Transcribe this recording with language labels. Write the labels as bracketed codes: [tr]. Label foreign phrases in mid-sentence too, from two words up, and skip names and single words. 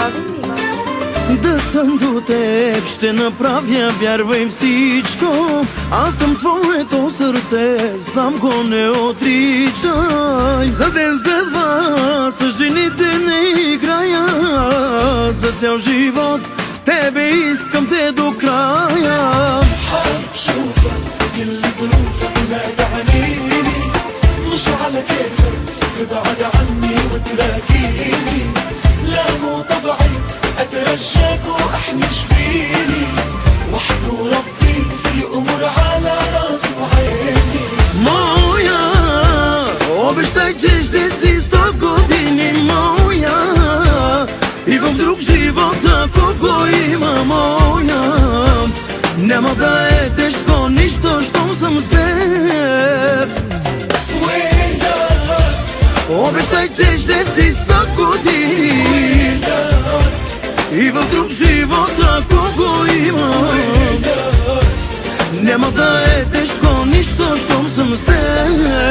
[bg] Да съм до теб, ще направя, вярвай всичко. Аз съм твоето сърце, знам го, не отричай. За ден, за два, с жените не играя. За цял живот тебе искам те до края. [ar] حابب شوفك كل ظروفك ما تعنيني مش على كيفك تبعد عني وتلاقيني لا مو طبعي اترجاك واحمش فيني وحده ربي يأمر على راسي وعيني [bg] Moja, обещай, че ще си 100 години моя. И в друг живот, ако го има моя, няма да е тежко нищо, щом съм с теб. Обещай, че ще си 100 години и в друг живот, ако го има, няма да е тежко нищо, щом съм с теб.